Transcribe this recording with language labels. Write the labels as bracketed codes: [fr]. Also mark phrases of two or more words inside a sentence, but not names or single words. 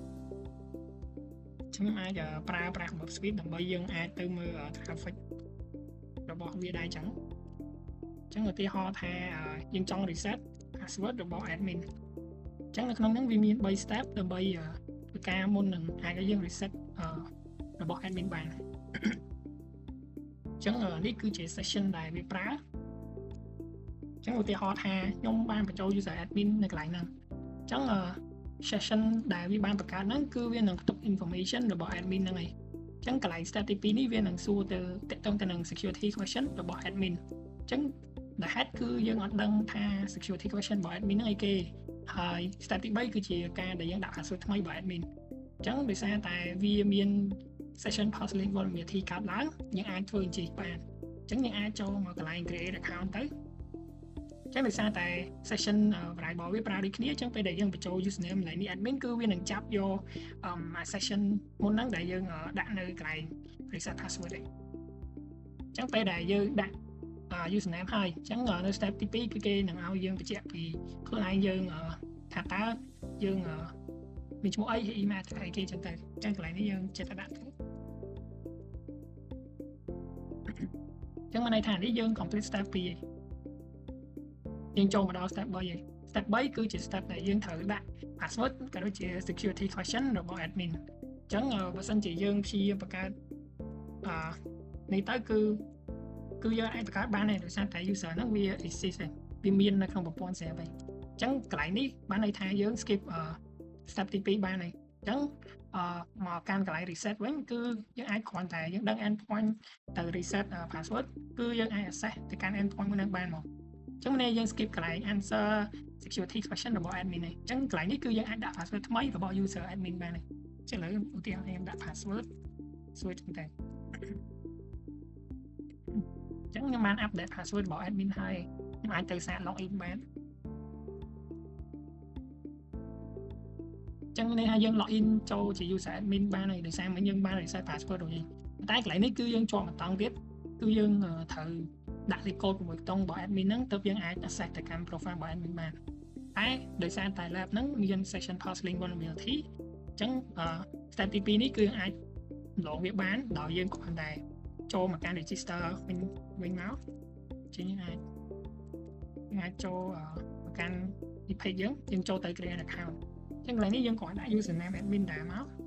[km] ខ្ញុំអាចប្រើប្រាស់របប switch ដើម្បីយើងអាចទៅមើល traffic របស់វាដែរអញ្ចឹងឧទាហរណ៍ថាយើងចង់ [en] reset password [km] របស់ admin អញ្ចឹងនៅក្នុងហ្នឹងវាមាន3 step ដើម្បីធ្វើការមុននឹងអាចឲ្យយើង reset របស់ admin បានអញ្ចឹងនេះគឺជា session ដែលវាប្រើអ ញ្ចឹងឧទាហរណ៍ថាខ្ញុំបានបញ្ចូល [en] user admin [km] នៅកន្លែងហ្នឹងអញ្ចឹងsession ដែលវាបានបង្កើតហ្នឹងគឺវានឹងផ្ទុក information របស់ admin ហ្នឹងឯងអញ្ចឹងកន្លែង step ទី2នេះវានឹងសួរទៅតាក់ទងទៅនឹង security question របស់ admin អញ្ចឹងដែលហេតុគឺយើងអត់ដឹងថា [en] security question [km] របស់ admin ហ្នឹងអីគេហើយ step ទី3គឺជាការដែលយើងដាក់ password ថ្មីរបស់ admin អញ្ចឹង ដោយសារតែវាមាន [en] session puzzling vulnerability [km] កើតឡើងយើងអាចធ្វើអញ្ចឹងបានអញ្ចឹងយើងអាចចូលមកកន្លែង [en] create account [km] ទៅ ចឹងដោយសារតែ [en] session variable [km] វាប្រើដូចគ្នាអញ្ចឹងពេលដែលយើងបញ្ចូល username កន្លែងនេះ admin គឺវានឹងចាប់យក session មុនហ្នឹងដែលយើងដាក់នៅកន្លែង [en] reset password [km] អញ្ចឹងពេលដែលយើងដាក់ username ហើយអញ្ចឹងនៅ step ទី2គឺគេនឹងឲ្យយើងបញ្ជាក់ពីខ្លួនឯងយើងថាតើយើងមានឈ្មោះអី email អីគេចឹងទៅអញ្ចឹងកន្លែងនេះយើងចិត្តតែដាក់ទៅ អញ្ចឹងមានន័យថានេះយើង [en] complete step [km] 2ហើយយើងចូលមកដល់ step 3ហើយ step 3គឺជា step ដែលយើងត្រូវដាក់ password ក៏ដូចជា [en] security question [km] របស់ admin អញ្ចឹ ងបើសិនជាយើងព្យាយាមបង្កើតនេះទៅគឺយើងអាចបង្កើតបានដែរដោយសារតែ user ហ្នឹងវា exist វាមាន នៅក្នុងប្រព័ន្ធ server អញ្ចឹងកន្លែងនេះបានន័យថាយើង skip step ទី2បានហើយអញ្ចឹងមកកាន់កន្លែង reset វិញគឺយើងអាចគ្រាន់តែយើងដឹង endpoint ទៅ [en] reset password [km] គឺយើងអាច access ទៅកាន់ endpoint មួយហ្នឹងបានមកអញ្ចឹងនេះយើង skip កន្លែង answer [en] security question [km] របស់ admin នេះអញ្ចឹងកន្លែងនេះគឺយើងអាចដាក់ password ថ្មីរបស់ [en] user admin [km] បាននេះចឹងឥឡូវឧទាហរណ៍ខ្ញុំដាក់ password សួរចឹងទៅ អញ្ចឹងខ្ញុំបាន [en] update password [km] របស់ admin ហើយខ្ញុំអាចទៅសាក login បានចឹងនេះថាយើង login ចូលជា [en] user admin [km] បានហើយដោយសារមិញយើង បាន [en] reset password [km] របស់យើងតែកន្លែងនេះគឺយើងជាប់បន្តទៀតគឺយើងត្រូវដាក់ record 6ខ្ទង់របស់ admin ហ្នឹងទើបយើងអាច access ទៅកាន់ profile របស់ admin បានតែដោយសារតែ lab ហ្នឹងមាន [en] session pass link vulnerability [km] អញ្ចឹង step ទី2នេះគឺអាចឡងវាបានដោយយើងគ្រាន់តែចូលមកកាន់ register វិញមកជាងយើងអាចចូលមកកាន់ page យើងចូលទៅ [en] create account [km] អញ្ចឹងកន្លែងនេះយើងគ្រាន់ដាក់ [en] username admin [km] ដែរមក